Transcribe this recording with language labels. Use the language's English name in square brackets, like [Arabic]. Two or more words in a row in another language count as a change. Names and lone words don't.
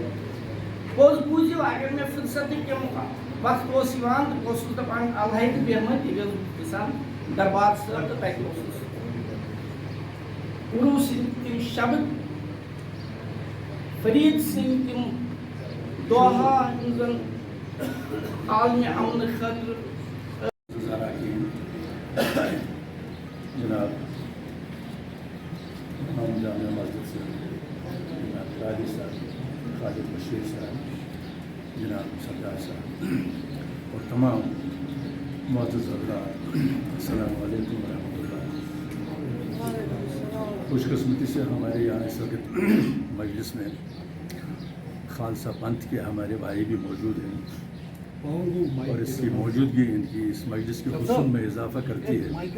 [Kashmiri] پوٚز بوٗزِو اگر مےٚ فٕرصتٕکۍ تِم وقت اوس یِوان تہٕ بہٕ اوسُس دَپان الہے تہٕ بیٚہمہٕ، تیٚلہِ اوسُس بہٕ گژھان دربار صٲب تہٕ تَتہِ اوسُس عروٗ سٕنٛدۍ تِم شبد، فرید سٕنٛدۍ تِم دۄہا یِم زن عالمہِ امنہٕ خٲطرٕ۔ [Urdu] جناب امام جامعہ مسجد سے جناب راجی صاحب، خالد بشیر صاحب، جناب سردار صاحب اور تمام معزز حضرات, [Arabic] السلام علیکم رحمۃ اللہ. [Urdu] خوش قسمتی سے ہمارے یہاں اس وقت مجلس میں خالصہ پنتھ کے ہمارے بھائی بھی موجود ہیں اور اس کی موجودگی ان کی اس مجلس کے حسن میں اضافہ کرتی ہے.